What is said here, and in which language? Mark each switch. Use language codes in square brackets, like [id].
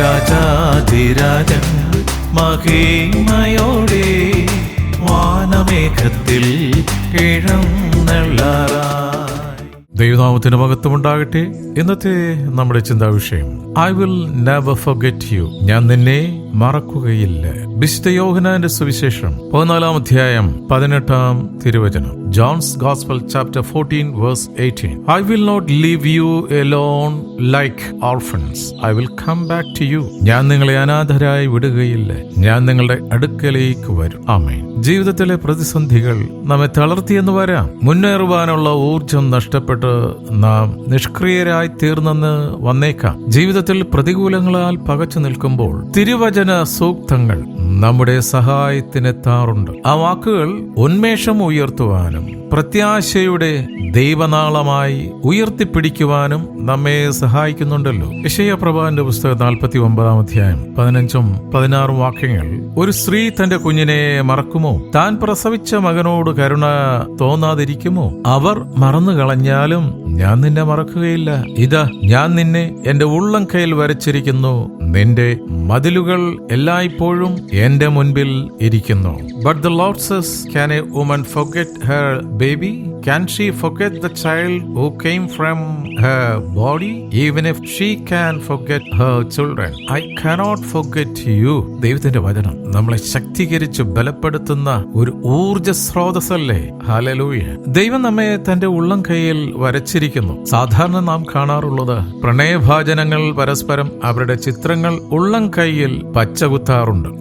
[ml] രാജാധിരാജൻ മഹിമയോടെ വാനമേഘത്തിൽ എഴുന്നള്ളാറായി. ദൈവനാമത്തിന് മഹത്വമുണ്ടാകട്ടെ. ഇന്നത്തെ നമ്മുടെ ചിന്താ വിഷയം [en] I will never forget you. [ml] ഞാൻ നിന്നെ മറക്കുകയില്ല. വിശുദ്ധ യോഹന്നാന്റെ സുവിശേഷം 14 അധ്യായം 18 തിരുവചനം. [en] John's gospel chapter 14 verse 18. I will not leave you alone like orphans. I will come back to you. [ml] ഞാൻ നിങ്ങളെ അനാഥരായി വിടുകയില്ല. ഞാൻ നിങ്ങളുടെ അടുക്കലേക്ക് വരും. ആമേൻ. ജീവിതത്തിലെ പ്രതിസന്ധികൾ നമ്മെ തളർത്തിയെന്ന് വരാം. മുന്നേറുവാനുള്ള ഊർജം നഷ്ടപ്പെട്ട് നാം നിഷ്ക്രിയരായി തീർന്നെന്ന് വന്നേക്കാം. ജീവിതത്തിൽ പ്രതികൂലങ്ങളാൽ പകച്ചു നിൽക്കുമ്പോൾ തിരുവചന സൂക്തങ്ങൾ നമ്മുടെ സഹായത്തിനെത്താറുണ്ട്. ആ വാക്കുകൾ ഉന്മേഷം ഉയർത്തുവാനും പ്രത്യാശയുടെ ദൈവനാളമായി ഉയർത്തിപ്പിടിക്കുവാനും നമ്മെ സഹായിക്കുന്നുണ്ടല്ലോ. യെശയ്യാപ്രവാചകന്റെ പുസ്തകം 49 അധ്യായം 15-16 വാക്യങ്ങൾ. ഒരു സ്ത്രീ തന്റെ കുഞ്ഞിനെ മറക്കുമോ? താൻ പ്രസവിച്ച മകനോട് കരുണ തോന്നാതിരിക്കുമോ? അവർ മറന്നു കളഞ്ഞാലും ഞാൻ നിന്നെ മറക്കുകയില്ല. ഇതാ ഞാൻ നിന്നെ എന്റെ ഉള്ളം കയ്യിൽ വരച്ചിരിക്കുന്നു. നിന്റെ മതിലുകൾ എല്ലായ്പ്പോഴും എന്റെ മുൻപിൽ ഇരിക്കുന്നു. [en] But the Lord says, can a woman forget her baby? Can she forget the child who came from her body? Even if she can forget her children, I cannot forget you. [ml] ദൈവത്തിന്റെ വചനം നമ്മളെ ശക്തീകരിച്ച് ബലപ്പെടുത്തുന്ന ഒരു ഊർജ സ്രോതസ്സല്ലേ. Hallelujah. ദൈവം നമ്മെ തന്റെ ഉള്ളം കയ്യിൽ വരച്ചിരിക്കുന്നു. സാധാരണ നാം കാണാറുള്ളത് പ്രണയഭാജനങ്ങൾ പരസ്പരം അവരുടെ ചിത്രങ്ങൾ ഉള്ളം കയ്യിൽ പച്ചകുത്താറുണ്ട്.